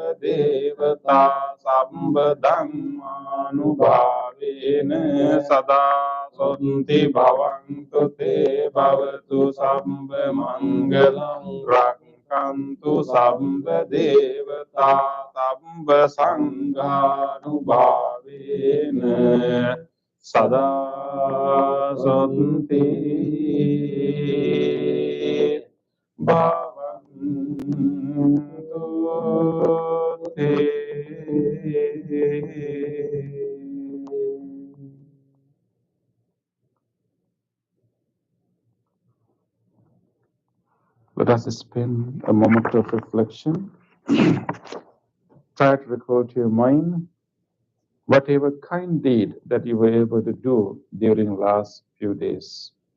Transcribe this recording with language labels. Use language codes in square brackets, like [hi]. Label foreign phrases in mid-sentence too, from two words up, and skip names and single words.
[pi] devata sambha dhammanubhavene sada Sunti bhavantu te bhavatu sambha mangalang rakhantu sambha devata sambha sanghanubhavene sada santi bhavantu te. [en] Let us spend a moment of reflection. Try to recall to your mind whatever kind deed that you were able to do during the last few days.